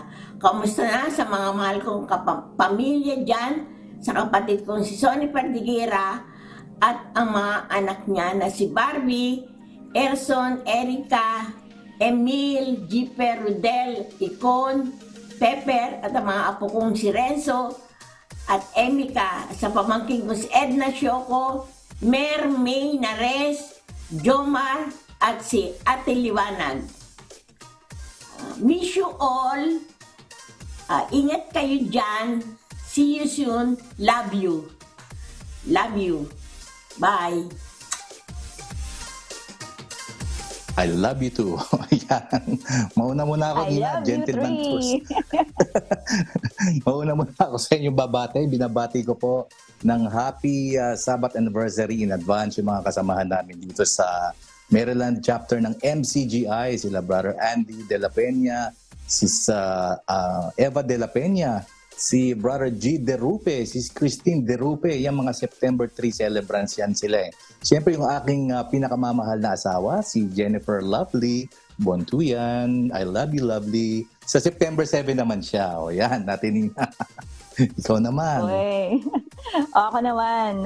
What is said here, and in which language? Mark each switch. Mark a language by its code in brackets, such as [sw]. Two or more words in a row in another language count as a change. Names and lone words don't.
[tl] Kamusta na sa mga mahal kong pamilya dyan, sa kapatid kong si Sonny Perdiguera, at ang mga anak niya na si Barbie, Erson, Erica, Emil, Jipper, Rudel, Icon, Pepper, at ang mga apo kong si Renzo, at Emika, sa pamangkin ko si Edna Shoko, Mer, May, Nares, Jomar, at si Ate Liwanag. [en] Miss you all. [tl] Ingat kayo dyan. [en] See you soon. Love you. Love you. Bye. I love you too. [tl] Ayan. Mauna muna ako, Nina. [en] Gentleman first. [tl] Mauna muna ako sa inyong babate. Binabati ko po ng [en] happy Sabbath anniversary in advance [tl] yung mga kasamahan namin dito sa Maryland chapter ng MCGI, sila Brother Andy De La Peña, si Eva De La Peña, si Brother G. De Rupe, si Christine De Rupe, yung mga September 3 celebrants yan sila. Siyempre yung aking pinakamamahal na asawa, si Jennifer Lovely Bontuyan, [en] I love you lovely. [tl] Sa September 7 naman siya. O yan, natin ikaw naman. Okay. Ako naman.